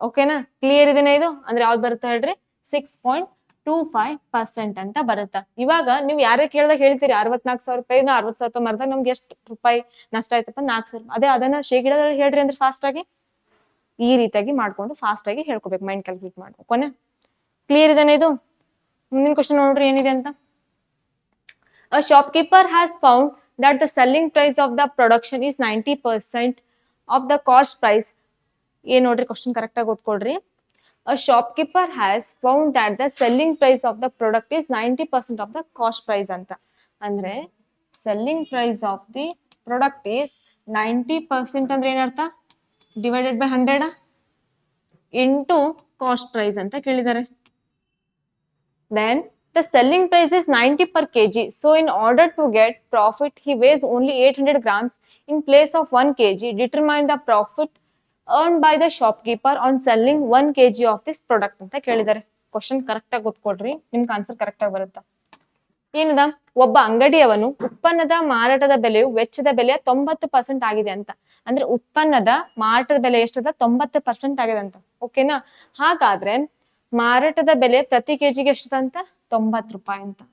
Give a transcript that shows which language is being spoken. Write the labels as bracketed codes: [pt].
[kn] ಓಕೆನಾ? ಕ್ಲಿಯರ್ ಇದೆನಾ ಇದು? ಅಂದ್ರೆ ಯಾವ್ದು ಬರುತ್ತೆ ಹೇಳ್ರಿ? 6.25% ಅಂತ ಬರುತ್ತಾ. ಇವಾಗ ನೀವು ಯಾರೇ ಕೇಳಿದಾಗ ಹೇಳ್ತೀರಿ 64,000 60,000 ಮಾರಿದಾಗ ನಮ್ಗೆ ಎಷ್ಟು ರೂಪಾಯಿ ನಷ್ಟ ಆಯ್ತಪ್ಪ? 4,000. ಅದೇ ಅದನ್ನ ಶೇಕಡಾದಲ್ಲಿ ಹೇಳ್ರಿ ಅಂದ್ರೆ ಫಾಸ್ಟ್ ಆಗಿ ಈ ರೀತಿಯಾಗಿ ಮಾಡ್ಕೊಂಡು ಫಾಸ್ಟ್ ಆಗಿ ಹೇಳ್ಕೊಬೇಕು, ಮೈಂಡ್ ಕ್ಯಾಲ್ಕುಲೇಟ್ ಮಾಡ್ಬೇಕು. ಕೊನೆ ಕ್ಲಿಯರ್ ಇದೆನಾ ಇದು? ಮುಂದಿನ ಕ್ವಶನ್ ನೋಡ್ರಿ ಏನಿದೆ ಅಂತ. [en] A shopkeeper has found that the selling price of the production is 90% of the cost price. [kn] ಏನ್ ನೋಡ್ರಿ ಕ್ವಶನ್ ಕರೆಕ್ಟ್ ಆಗಿ ಓದ್ಕೊಳ್ರಿ. [en] A shopkeeper has found that the selling price of the product is 90% of the cost price ಅಂತ. ಅಂದ್ರೆ selling price of the product is 90% [kn] ಅಂದ್ರೆ ಏನರ್ಥ? [en] divided by 100 into cost price [kn] ಅಂತ ಕೇಳಿದ್ದಾರೆ. [en] Then the selling price is 90 per kg. So in order to get profit, he weighs only 800 grams in place of 1 kg. Determine the profit earned by the shopkeeper on selling 1 kg of this product [kn] ಅಂತ ಕೇಳಿದ್ದಾರೆ. Question correct ಆಗಿ ಓದ್ಕೊಡ್ರಿ, ನಿಮ್ಗೆ answer correct ಆಗಿ ಬರುತ್ತಾ. ಏನದ? ಒಬ್ಬ ಅಂಗಡಿಯವನು ಉತ್ಪನ್ನದ ಮಾರಾಟದ ಬೆಲೆಯು ವೆಚ್ಚದ ಬೆಲೆಯ 90% ಆಗಿದೆ ಅಂತ. ಅಂದ್ರೆ ಉತ್ಪನ್ನದ ಮಾರಾಟದ ಬೆಲೆ ಎಷ್ಟದ? 90% ಆಗಿದೆ ಅಂತ. ಓಕೆನಾ? ಹಾಗಾದ್ರೆ ಮಾರಾಟದ ಬೆಲೆ ಪ್ರತಿ ಕೆಜಿಗೆ ಎಷ್ಟಂತ? 90 ರೂಪಾಯಿ ಅಂತ.